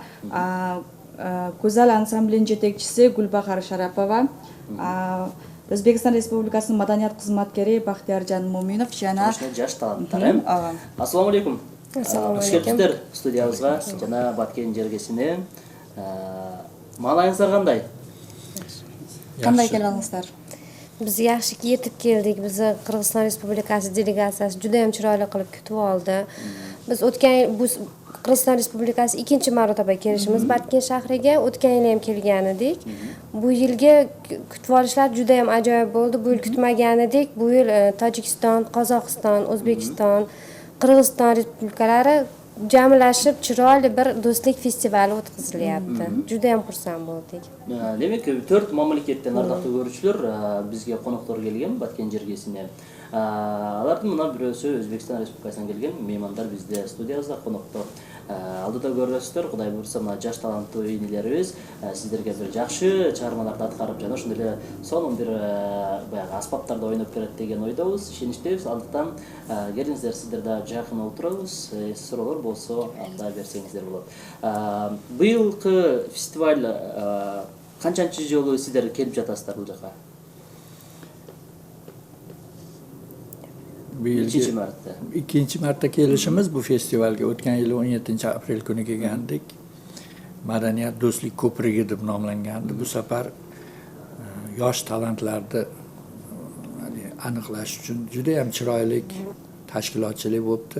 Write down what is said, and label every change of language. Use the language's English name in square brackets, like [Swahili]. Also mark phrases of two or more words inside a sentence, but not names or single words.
[Kyrgyz] Гүзал ансамблинин жетекчиси Гүлбахар Шарапова, Өзбекстан Республикасынын маданият кызматкери Бактияржан Моминов жана жаш таланттар. [Arabic] السلام عليكم. [Kyrgyz] Куш келипсиздер студиябызга жана Баткен жергесине. Маалайыңыздар кандай? Кандай келиңиздер? [Uzbek] Biz yaxshi yetib keldik. Bizni Qirg'iziston Respublikasi delegatsiyasi juda ham chiroyli qilib kutib oldi. Biz o'tgan bu Qirg'iziston Respublikasi ikkinchi marotaba kelishimiz Batken shahriga. O'tgan yil ham kelgan edik. Bu yilgi kutib olishlar juda ham ajoyib bo'ldi. Bu yil kutmagan edik. Bu yil Tojikiston, Qozog'iston, O'zbekiston, Qirg'iziston respublikalari jamlashib chiroyli bir do'stlik festivali o'tkazilyapti. Juda ham xursand bo'ldik. [Kyrgyz] Demek 4 mamlakеттен ардактуу көрүүчүлөр бизге коноктор келген Баткен жергесине. Алардын мына бирөөсү Өзбекстан Республикасынан келген меймандар бізде студиябызда коноктор. Алдыда көрөсүздөр, Кудай буйрса мына жаш таланттуу ийнелерибиз сиздерге бир жакшы чыгармаларды аткарып жана ошондой эле сонун бир баягы аспаптарда ойноп берет деген ойдобуз, ишеничтебиз. Алдыктан келиңиздер, сиздер да жакын отурабыз, суроолор болсо анда берсеңиздер болот. Быйылкы фестиваль канчанчы жолу сиздер келип жатасыздар бул жака? [Uzbek] İkinci marta kelishimiz bu festivalga. O'tgan yili 17-aprel kuni kelgandik. Madaniyat do'stlik ko'prigi deb nomlangandi. Bu safar yosh talantlarni aniqlash uchun juda ham chiroyli tashkilotchilik bo'libdi.